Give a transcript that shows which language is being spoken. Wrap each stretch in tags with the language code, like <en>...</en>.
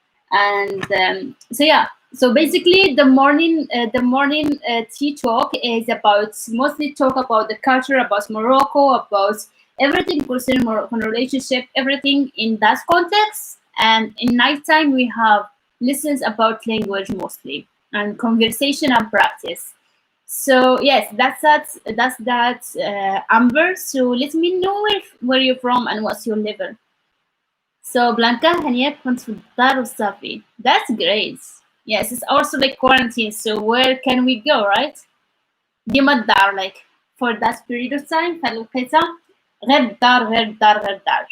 <en>And so yeah, so basically the morning tea talk is about mostly talk about the culture, about Morocco, about everything concerning Moroccan relationship, everything in that context. And in nighttime we have lessons about language mostly and conversation and practice. So yes, that's that, Amber. So let me know where you're from and what's your level.</en> <ar>So Blanca, هنية كنت في الدار وصافي.</ar> <en>That's great. Yes, it's also like quarantine. So where can we go, right?</en> <ar>ديما الدار,</ar> <en>like for that period of time.</en> <ar>فالوقيتة غير الدار غير الدار غير الدار.</ar>